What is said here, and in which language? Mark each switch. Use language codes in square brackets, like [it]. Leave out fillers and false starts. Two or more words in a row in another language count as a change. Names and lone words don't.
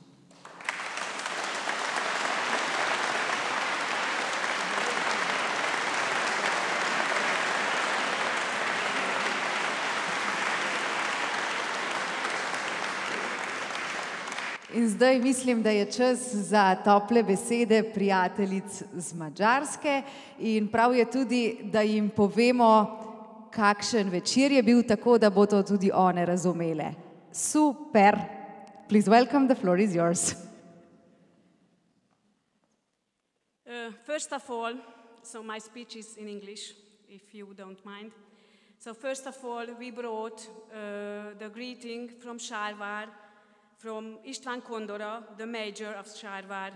[sl] In zdaj mislim, da je čas za tople besede prijateljic z Madžarske in prav je tudi, da jim povemo, kakšen večer je bil, tako da bo to tudi one razumele. Super! [en] Please welcome, the floor is yours. First of all, so my speech is in English, if you don't mind. So first of all, we brought the greeting from Sárvár, from István Kondora, the mayor of Sárvár.